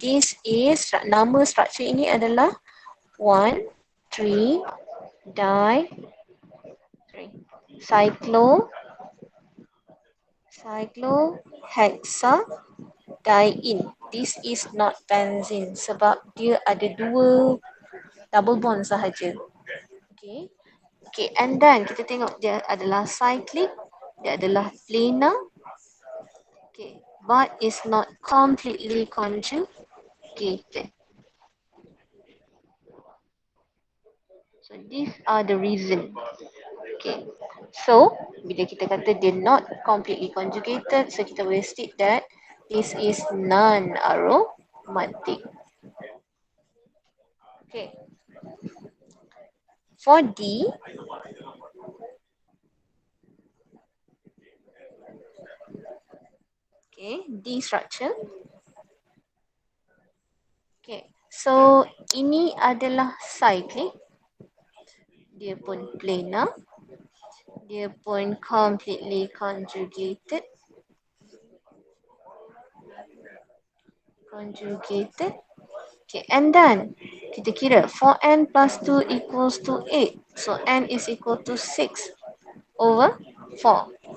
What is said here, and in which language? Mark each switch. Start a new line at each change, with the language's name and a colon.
English: This is
Malay: nama structure ini adalah 1, 3, di, 3, cyclohexadiene.
English: This is not benzene
Malay: sebab dia ada
English: 2 double bond
Malay: sahaja.
English: Okay. Okay, and then
Malay: kita tengok dia adalah cyclic, dia adalah planar.
English: Okay, but is not completely conjugated. So these are the reason. Okay. So,
Malay: bila kita kata dia
English: not completely conjugated, so
Malay: kita boleh
English: state that this is non-aromatic. Okay. For D, okay, D structure.
Malay: Okay, so ini adalah cyclic. Dia pun planar. Dia pun
English: completely conjugated. Okay, and then
Malay: kita kira
English: 4n plus 2 equals to 8. So n is equal to 6 over 4.